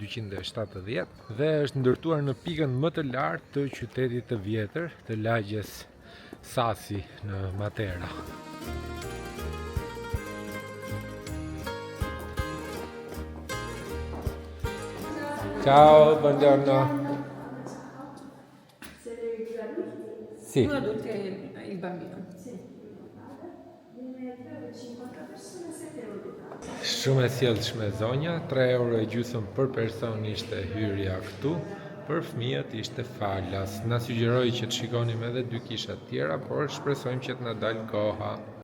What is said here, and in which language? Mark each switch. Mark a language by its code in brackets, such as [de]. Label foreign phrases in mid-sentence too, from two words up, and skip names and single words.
[sq] 1221-1270, dhe është ndërtuar në pikën më të lartë të qytetit të vjetër, të lagjes Sassi në Matera. [it] Ciao, buongiorno. Sì. 2 adulti e il bambino. [sq] Shumë e sjellshme zonja, 3 euro e gjysmë për person ishte hyrja këtu, për fëmijët ishte falas. Na sugjeroi që të shikonim edhe 2 kisha tjera, por shpresojmë që të na dalë koha.